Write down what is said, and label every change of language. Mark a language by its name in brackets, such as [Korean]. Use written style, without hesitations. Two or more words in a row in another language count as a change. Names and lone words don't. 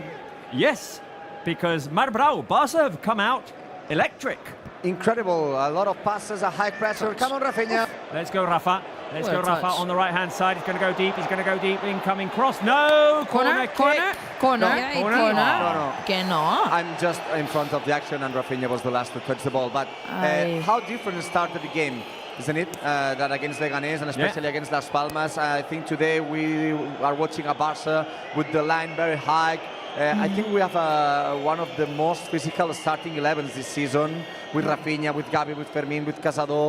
[English] Yes, because Marbrau, Barca have come out electric. Incredible. A lot of passes, a high pressure. Come on, Rafinha. Let's go, Rafa. Let's What go, a Rafa, touch. on the right-hand side. He's going to go deep. He's going to go deep. Incoming cross. No! Corner kick. Corner. Yeah, corner. No. [Spanish] Que no. [English] I'm just in front of the action, and Rafinha was the last to touch the ball. But Aye. how different started the game, isn't it? That against Leganés and especially against Las Palmas. I think today we are watching a Barca with the line very high. I think we have one of the most physical starting 11s this season, with Rafinha, with Gavi, with Fermin, with Casado.